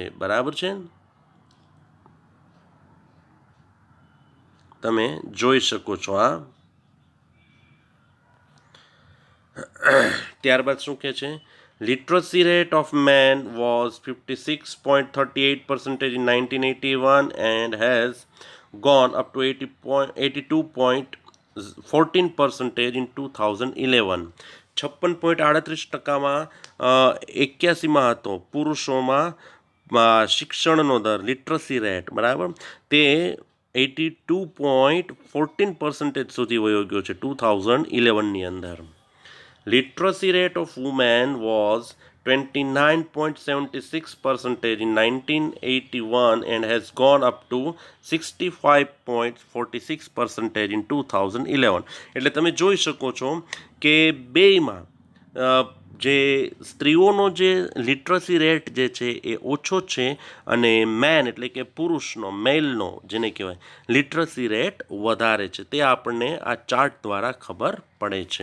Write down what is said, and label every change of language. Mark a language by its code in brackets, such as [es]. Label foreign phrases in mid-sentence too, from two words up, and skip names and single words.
[gu] બરાબર છે, તમે જોઈ શકો છો. આ ત્યારબાદ શું કહે છે? [en] literacy rate of men was 56.38% in 1981 and has gone up to 82.14% in 2011. [gu] 56.38%માં 81માં હતો પુરુષોમાં શિક્ષણનો દર, [en] literacy rate. [gu] બરાબર, તે 82.14% સુધી વયો ગયો છે 2011ની અંદર. [en] Literacy rate of women was 29.76% in 1981 and has gone up to 65.46% in 2011. [gu] એટલે તમે જોઈ શકો છો કે બેયમાં જે સ્ત્રીઓનો જે [en] literacy rate [gu] જે છે એ ઓછો છે, અને મેન એટલે કે પુરુષનો, મેલનો જેને કહેવાય, [en] literacy rate [gu] વધારે છે. તે આપણને આ ચાર્ટ દ્વારા ખબર પડે છે.